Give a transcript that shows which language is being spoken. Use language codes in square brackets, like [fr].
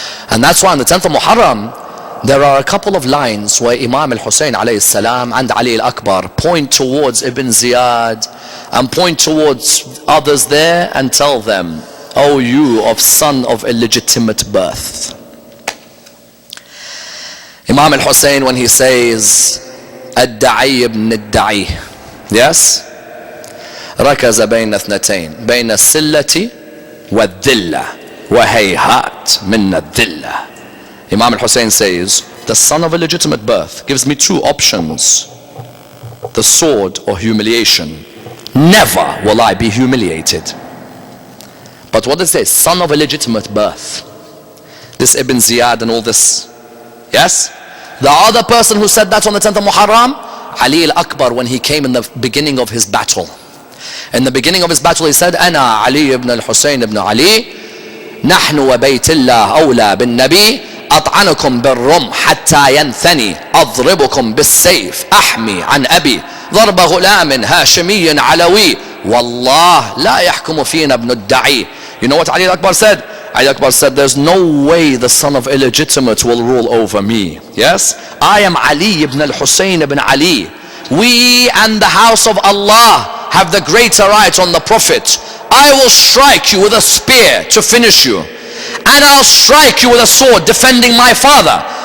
[en] And that's why on the 10th of Muharram, there are a couple of lines where Imam al-Hussein alayhi salam and Ali al-Akbar point towards Ibn Ziyad and point towards others there and tell them, O you of son of illegitimate birth. Imam al-Hussein, when he says, Ad-Da'i ibn Ad-Da'i, yes? [ar] ركز بين اثنتين بين السلة والذلة وهيهات من الذلة. [en] Imam al-Hussein says, the son of illegitimate birth gives me 2 options, the sword or humiliation. Never will I be humiliated. But what does it say? Son of illegitimate birth. This Ibn Ziyad and all this. Yes? The other person who said that on the 10th of Muharram, Ali al-Akbar, when he came in the beginning of his battle. [ar] In the beginning of his battle he said, أنا علي ibn al-Husayn ibn Ali, نحن وبيت الله أولى بالنبي, أطعنكم بالرمح حتى ينثني, أضربكم بالسيف أحمي عن أبي, ضرب غلام هاشمي علوي, والله لا يحكم فينا ابن الدعي. [en] You know what Ali al-Akbar said? Ali Akbar said, there's no way the son of illegitimate will rule over me. Yes? I am Ali ibn al-Husayn ibn Ali. We and the house of Allah have the greater right on the Prophet. I will strike you with a spear to finish you. And I'll strike you with a sword defending my father.